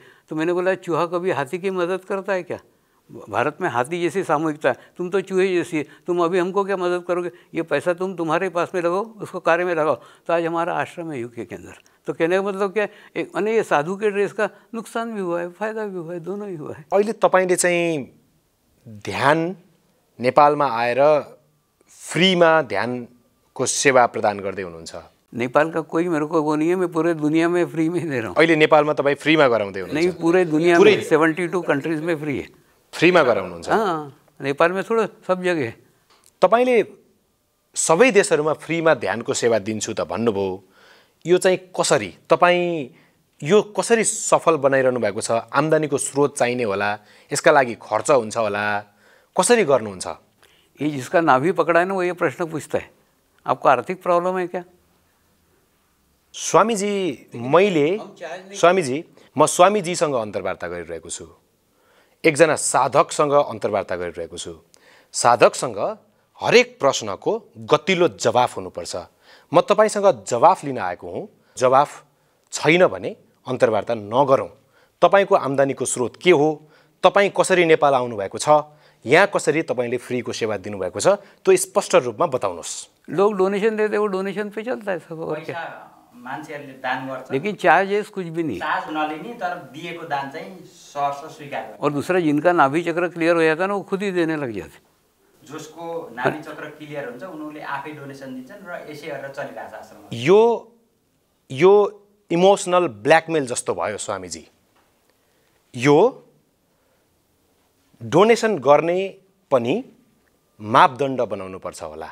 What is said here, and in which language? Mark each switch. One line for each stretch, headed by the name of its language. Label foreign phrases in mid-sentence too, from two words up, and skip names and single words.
Hindi: तो मैंने बोला चूहा कभी हाथी की मदद करता है क्या? भारत में हाथी जैसी सामूहिकता है, तुम तो चूहे जैसी है, तुम अभी हमको क्या मदद करोगे? ये पैसा तुम तुम्हारे पास में लगाओ, उसको कार्य में लगाओ। तो आज हमारा आश्रम है यूके के अंदर। तो कहने का मतलब क्या, एक मैंने ये साधु के ड्रेस का नुकसान भी हुआ है, फायदा भी हुआ है, दोनों ही हुआ है।
Nepali: अहिले तपाईँले चाहिँ ध्यान नेपालमा आएर फ्रीमा ध्यानको सेवा प्रदान गर्दै हुनुहुन्छ।
Hindi: नेपाल का कोई मेरे को वो नहीं है, मैं पूरे दुनिया में फ्री में दे रहा हूँ।
Nepali: अहिले नेपालमा तपाईँ फ्रीमा गराउँदै हुनुहुन्छ?
Hindi: नहीं, पूरे दुनिया में 72 कंट्रीज में फ्री है।
Nepali: फ्रीमा गराउनुहुन्छ?
Hindi: हाँ, नेपाल में थोड़ा सब जगह है।
Nepali: तपाईँले सबै देशहरूमा फ्रीमा ध्यानको सेवा दिन्छु त भन्नुभयो, यो चाहिँ कसरी तपाईँ यो कसरी सफल बनाइरहनु भएको छ? आम्दानीको स्रोत चाहिने होला, यसका लागि खर्च हुन्छ होला, कसरी गर्नुहुन्छ?
Hindi: ये जिसका नाभि पकड़ा है ना वो ये प्रश्न पूछता है, आपको आर्थिक प्रॉब्लम है क्या?
Nepali: स्वामीजी म स्वामीजीसँग अन्तर्वार्ता गरिरहेको छु, एकजना साधकसँग अन्तर्वार्ता गरिरहेको छु। साधकसँग हरेक प्रश्नको गतिलो जवाफ हुनुपर्छ। म तपाईसँग जवाफ लिन आएको हुँ, जवाफ छैन भने अन्तर्वार्ता नगरौँ। तपाईँको आम्दानीको स्रोत के हो, तपाईँ कसरी नेपाल आउनुभएको छ, यहाँ कसरी तपाईँले फ्रीको सेवा दिनुभएको छ, त्यो स्पष्ट रूपमा बताउनुहोस्।
Hindi: लोग डोनेशन देते, वो डोनेशन पे चलता है सब। और क्या
Nepali: मान्छेहरूले दान गर्छ,
Hindi: लेकिन चार्जेस कुछ भी नहीं,
Nepali: चार्ज नलिने तर दिएको दान चाहिँ सहर्ष स्वीकार गर्छ।
Hindi: और दूसरा जिनका नाभि चक्र क्लियर हो जाता है ना वो खुद ही देने लग जाते।
Nepali: जसको नाभि चक्र क्लियर हुन्छ उनीहरूले आफै डोनेसन दिन्छन् र यसै गरेर चलिरहेछ आश्रममा। यो
English: emotional blackmail
Nepali: जस्तो भयो स्वामीजी। यो डोनेसन गर्ने पनि मापदण्ड बनाउनुपर्छ होला।